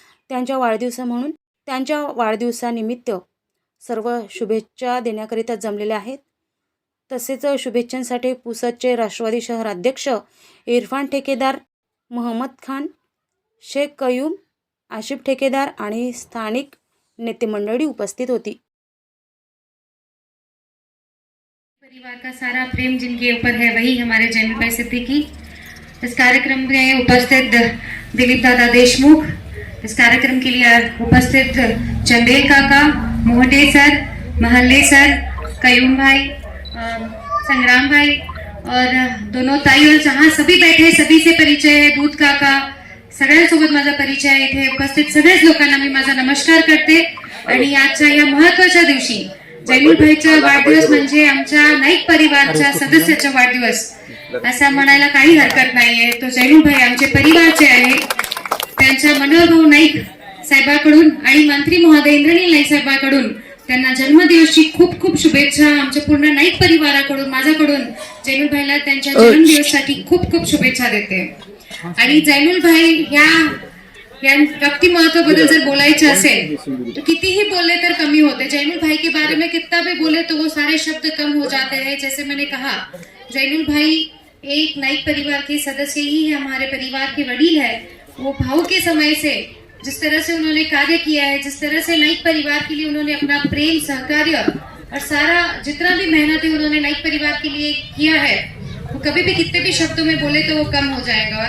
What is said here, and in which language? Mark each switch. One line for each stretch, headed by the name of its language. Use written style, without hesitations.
Marathi: त्यांच्या वाढदिवसानिमित्त सर्व शुभेच्छा देण्याकरिता जमलेले आहेत। तसेच शुभेच्छांसाठी पुसदचे राष्ट्रवादी शहर अध्यक्ष इरफान ठेकेदार, मोहम्मद खान, शेख कयूम, आशिफ ठेकेदार आणि स्थानिक नेते मंडळी उपस्थित होती।
Hindi: परिवार का सारा प्रेम जिनके ऊपर है वही हमारे जैनुल भाई सिद्दीकी। इस कार्यक्रम में उपस्थित दिलीप दादा देशमुख, इस कार्यक्रम के लिए उपस्थित चंदेल काका, मोहटे सर, महल्ले सर, कयूम भाई, संग्राम भाई और दोनों ताई, और जहाँ सभी बैठे सभी से परिचय है, दूध काका,
Marathi: सगळ्यांसोबत माझा परिचय आहे। इथे उपस्थित सगळ्याच लोकांना मी माझा नमस्कार करते। आणि आजच्या या महत्त्वाच्या दिवशी जैनुल भाईचा वाढदिवस म्हणजे आमच्या नाईक परिवारच्या सदस्याचा वाढदिवस असं म्हणायला काही हरकत नाहीये। तो जैनुल भाई आमचे परिवारचे आहे। त्यांच्या मनोहर भाऊ नाईक साहेबांकडून आणि मंत्री महोदय इंद्रनील नाईक साहेबांकडून त्यांना जन्मदिवसाची खूप खूप शुभेच्छा। आमच्या पूर्ण नाईक परिवाराकडून माझ्याकडून जैनुल भाईला त्यांच्या जन्मदिवसासाठी खूप खूप शुभेच्छा देते। आणि जैनुल भाई या व्यक्तिमत्वाबद्दल जर बोलायचे असेल तो कितीही बोले तर कमी होते।
Hindi: जैनुल भाई के बारे में कितना भी बोले तो वो सारे शब्द कम हो जाते हैं। जैसे मैंने कहा, जैनुल भाई एक नाईक परिवार के सदस्य ही है, हमारे परिवार के वडील है। वो भाव के समय से जिस तरह से उन्होंने कार्य किया है, जिस तरह से नाईक परिवार के लिए उन्होंने अपना प्रेम, सहकार्य और सारा जितना भी मेहनत है उन्होंने नाईक परिवार के लिए किया है, वो कभी भी कितने भी शब्दों में बोले तो वो कम हो जाएगा।